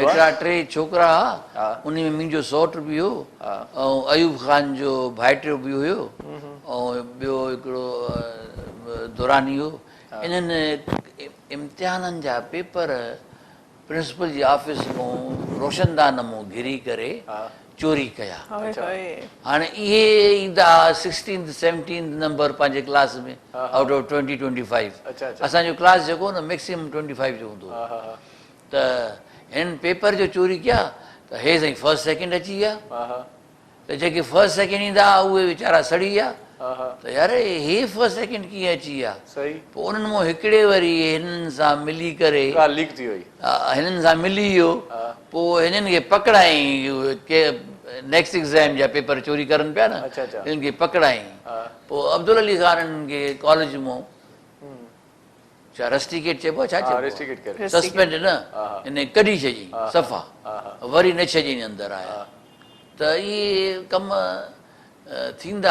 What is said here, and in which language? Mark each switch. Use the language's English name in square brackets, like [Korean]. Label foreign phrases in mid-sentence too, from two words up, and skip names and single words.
[Sindhi] हिकिड़ा 3 छोकिरा हुआ, उन में मुंहिंजो सौट बि हो ऐं अयूब ख़ान जो भाइटियो बि हुयो ऐं ॿियो हिकिड़ो दुरानी हो। इन्हनि इम्तिहाननि जा पेपर प्रिंसिपल जी ऑफिस मां रोशनदान मां घिरी करे चोरी कया। हाणे इहे ईंदा 16th 17th नंबर पंहिंजे क्लास में [English] out of [Sindhi] 20-25। असांजो क्लास जेको न मैक्सिमम 25 जो हूंदो, त हिन पेपर जो चोरी कया त हे साईं 1st 2nd अची विया। त जेके 1st 2nd ईंदा उहे वीचारा सड़ी विया, त यार हे 1st 2nd कीअं अची विया। पोइ उन्हनि मां हिकिड़े वरी हिननि सां मिली करे लीक थी वई, हिननि सां मिली वियो, पोइ हिननि खे पकड़ाई के [English] next exam [Sindhi] जा पेपर चोरी करनि पिया न, हिननि खे पकड़ाई। पोइ अब्दुल अली खान खे कॉलेज मां छा रस्टिकेट चइबो आहे, छा चइबो आहे? रेस्ट्रिकेट करे सस्पेंड न इन कढी छॾी सफ़ा, वरी न छॾी अंदरि आया त इहे कम थींदा।